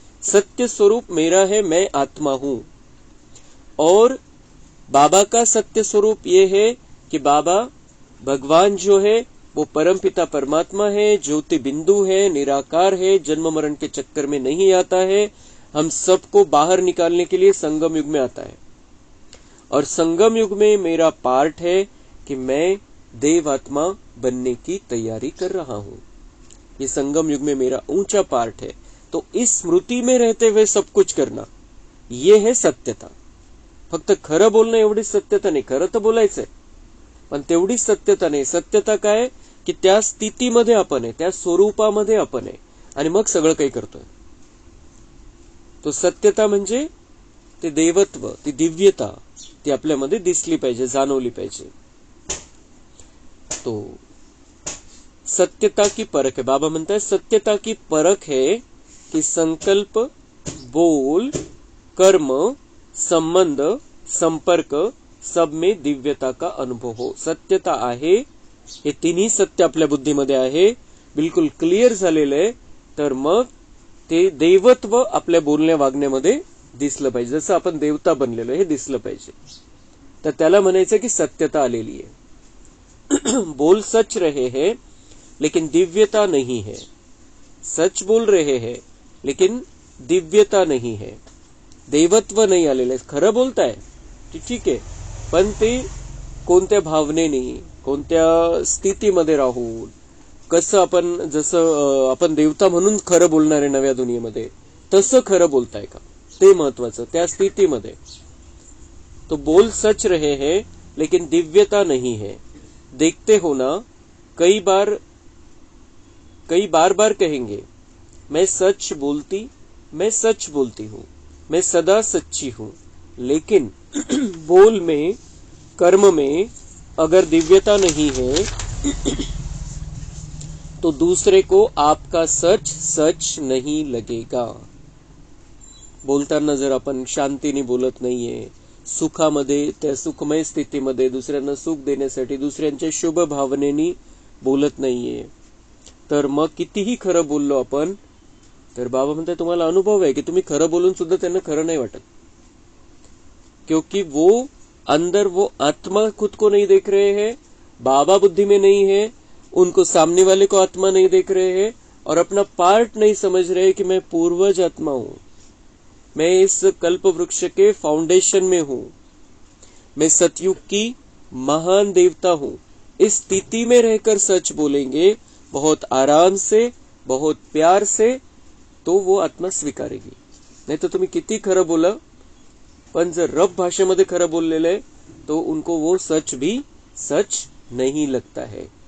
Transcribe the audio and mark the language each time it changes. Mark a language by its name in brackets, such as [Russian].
[Hindi] सत्य स्वरूप मेरा है, मैं आत्मा हूं. और बाबा का सत्य स्वरूप ये है कि बाबा भगवान जो है वो परमपिता परमात्मा है, ज्योति बिंदु है, निराकार है, जन्म मरण के चक्कर में नहीं आता है, हम सबको बाहर निकालने के लिए संगम युग में आता है. और संगम युग में मेरा पार्ट है कि मैं देवात्मा बनने की तैयारी कर रहा हूं. ये संगम युग में मेरा ऊंचा पार्ट है. तो इस स्मृति में रहते हुए सब कुछ करना ये है सत्यता. [Marathi] फक्त खरं बोलणं एवढीच सत्यता नाही, खरं तर बोलायचंय पण तेवढीच सत्यता नाही. सत्यता काय की त्या स्थितीमध्ये आपण आहे, त्या स्वरूपामध्ये आपण आहे आणि मग सगळं काही करतोय. तो सत्यता म्हणजे ते देवत्व, ती दिव्यता, ती आपल्यामध्ये दिसली पाहिजे, जाणवली पाहिजे. [Hindi] तो सत्यता की परख है. बाबा म्हणता है सत्यता की परख है कि संकल्प, बोल, कर्म, संबंध, संपर्क सब में दिव्यता का अनुभव हो. [Marathi] सत्यता आहे, हे तिन्ही सत्य आपल्या बुद्धीमध्ये आहे, बिलकुल क्लिअर झालेलं आहे, तर मग ते देवत्व आपल्या बोलण्या वागण्यामध्ये दिसलं पाहिजे. जसं आपण देवता बनलेलो हे दिसलं पाहिजे. तर त्याला म्हणायचं की सत्यता आलेली आहे. [Hindi] बोल सच रहे हैं लेकिन दिव्यता नहीं है. सच बोल रहे हैं लेकिन दिव्यता नहीं है. [Marathi] देवत्व नाही आलेलं आहे. खरं बोलताय ठीक आहे, पण ते कोणत्या भावनेने, कोणत्या स्थितीमध्ये राहून, कसं आपण, जसं आपण देवता म्हणून खरं बोलणार आहे नव्या दुनियेमध्ये, तसं खरं बोलताय का ते महत्वाचं. त्या स्थितीमध्ये [Hindi] तो बोल सच रहे हैं लेकिन दिव्यता नहीं है. देखते हो ना, कई बार बार कहेंगे मैं सच बोलती हूं, मैं सदा सच्ची हूं, लेकिन बोल में, कर्म में अगर दिव्यता नहीं है तो दूसरे को आपका सच नहीं लगेगा. [Marathi] बोलताना जर आपण शांतीने बोलत नाहीये, सुखामध्ये, त्या सुखमय स्थितीमध्ये दुसऱ्यांना सुख देण्यासाठी दुसऱ्यांच्या शुभ भावनेनी बोलत नाहीये, तर मग कितीही खरं बोललो आपण, तर बाबा म्हणतात तुम्हाला अनुभव आहे की तुम्ही खरं बोलून सुद्धा त्यांना खरं नाही वाटत. [Hindi] क्योंकि वो अंदर वो आत्मा खुद को नहीं देख रहे हैं, बाबा बुद्धि में नहीं है, उनको सामने वाले को आत्मा नहीं देख रहे हैं और अपना पार्ट नहीं समझ रहे कि मैं पूर्वज आत्मा हूं, मैं इस कल्प वृक्ष के फाउंडेशन में हूं, मैं सतयुग की महान देवता हूं. इस स्थिति में रहकर सच बोलेंगे बहुत आराम से, बहुत प्यार से, तो वो आत्मा स्वीकारेगी. [Marathi] नहीं तो तुम्ही किती खरं बोला, पण जर रफ भाषेमध्ये खरं बोललेलं आहे [Hindi] तो उनको वो सच भी सच नहीं लगता है.